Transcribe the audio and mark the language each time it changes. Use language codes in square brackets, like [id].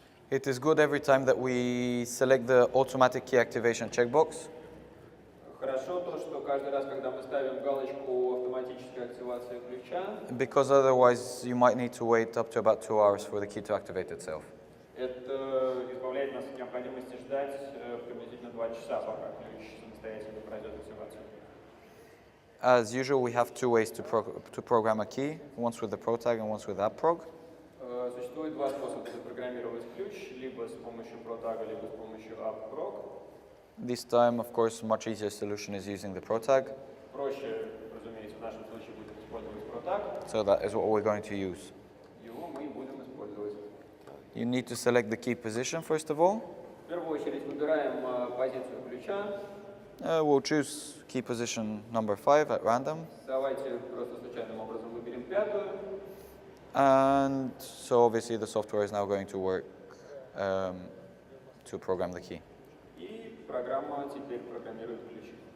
[en] It is good every time that we select the automatic key activation checkbox. [ru] Хорошо то, что каждый раз, когда мы ставим галочку автоматической активации ключа, [en] Because otherwise, you might need to wait up to about 2 hours for the key to activate itself. [ru] это избавляет нас от необходимости ждать приблизительно 2 часа, пока ключ самостоятельно пройдет активацию. [en] As usual, we have two ways to program a key, once with the ProTag and once with AppProg. [ru] Существует два способа запрограммировать ключ, либо с помощью ProTag, либо с помощью AppProg. [en] This time, of course, much easier solution is using the ProTag. [ru] Проще, разумеется, в нашем случае будет использовать ProTag. [en] So that is what we're going to use. [ru] Его мы будем использовать. [en] You need to select the key position first of all. [ru] В первую очередь выбираем позицию ключа. [en] We'll choose key position number 5 at random. [ru] Давайте просто случайным образом выберем пятую. [en] And so obviously the software is now going to work to program the key. [ru] И программа теперь программирует ключ.